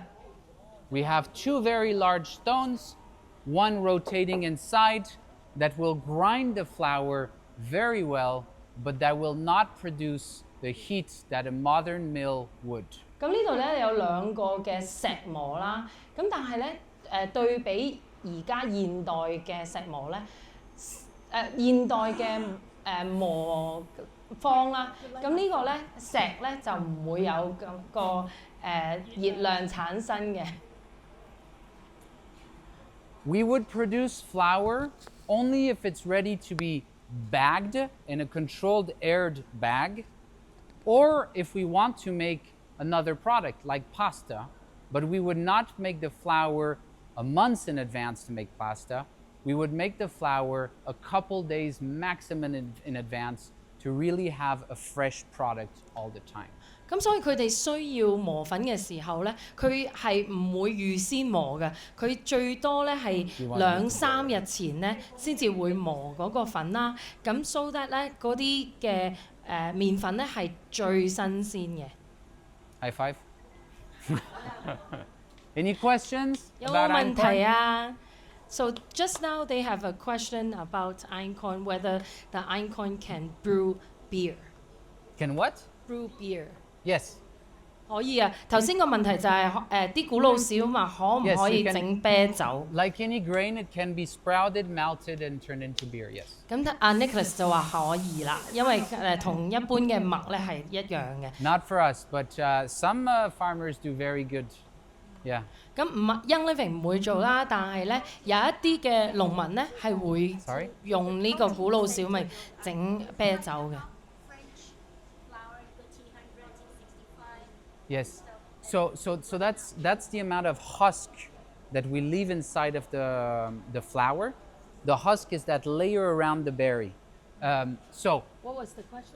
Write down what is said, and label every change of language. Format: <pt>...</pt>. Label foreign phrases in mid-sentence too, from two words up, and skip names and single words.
<en>We have two very large stones, one rotating inside that will grind the flour very well, but that will not produce the heat that a modern mill would.</en> <yue>咁呢度咧有兩個嘅石磨啦，咁但係咧對比而家現代嘅石磨咧，現代嘅磨坊啦，咁呢個咧石咧就唔會有個熱量產生嘅。</yue> <en>We would produce flour only if it's ready to be bagged in a controlled aired bag, or if we want to make another product like pasta, but we would not make the flour a month in advance to make pasta. We would make the flour a couple days maximum in advance to really have a fresh product all the time.</en> <yue>咁所以佢哋需要磨粉嘅時候咧，佢係唔會預先磨嘅，佢最多咧係2-3日前咧先至會磨嗰個粉啦。咁</yue> <en>so that</en> <yue>咧嗰啲嘅麵粉咧係最新鮮嘅。</yue> <en>High five. Any questions?</en> <yue>有冇問題啊</yue> <en>？So just now they have a question about einkorn, whether the einkorn can brew beer. Can what? Brew beer. Yes.</en> <yue>可以啊，頭先個問題就係啲古老小麥可唔可以整啤酒</yue> <en>？Like any grain, it can be sprouted, melted, and turned into beer. Yes.</en> <yue>咁Nicholas 就話可以啦，因為同一般嘅麥咧係一樣嘅。</yue> <en>Not for us, but some farmers do very good. Yeah.</en> <yue>咁Young Living 唔會做啦，但係咧有一啲嘅農民咧係會用呢個古老小麥整啤酒嘅。</yue> <en>Yes. So that's the amount of husk that we leave inside of the flour. The husk is that layer around the berry. So. What was the question?</en>